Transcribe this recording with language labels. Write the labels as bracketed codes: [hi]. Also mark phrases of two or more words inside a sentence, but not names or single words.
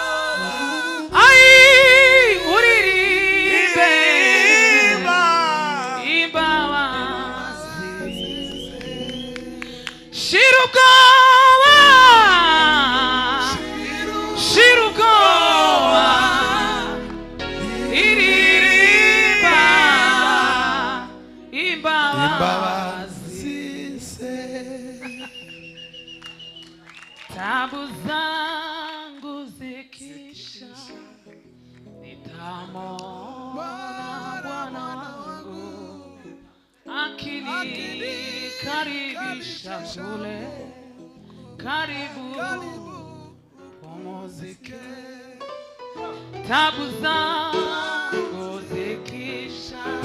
[rw] uririmbe imbabazi shira ubwoba shira ubwoba iririmba imbabazi ze [sw] tabu zangu zikisha nitamwona Bwana wangu akinikaribisha kule karibu pumzike tabu zangu zikisha